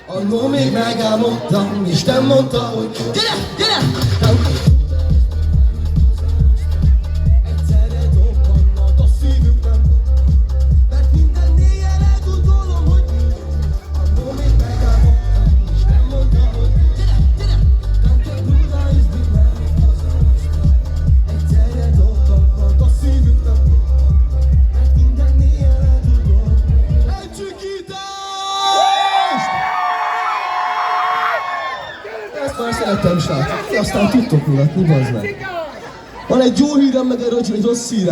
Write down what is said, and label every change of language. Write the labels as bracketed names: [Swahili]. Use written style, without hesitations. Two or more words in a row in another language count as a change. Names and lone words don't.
[Hungarian] Annól még megálmodtam, Isten mondta, hogy gyere, gyere! Egyszerre dobbannak a szívünkben, mert minden éjjel elgondolom, hogy annól még megálmodtam, Isten mondta, hogy gyere, gyere! [German] Danke Bruder, ich bin mein [Hungarian] egyszerre dobbannak a szívünkben, mert minden éjjel elgondolom. Egy csikítást! Ezt már szeretem, srácok. Aztán tudtok mulatni, bazd meg. Van egy jó hírem, meg egy rossz hírem.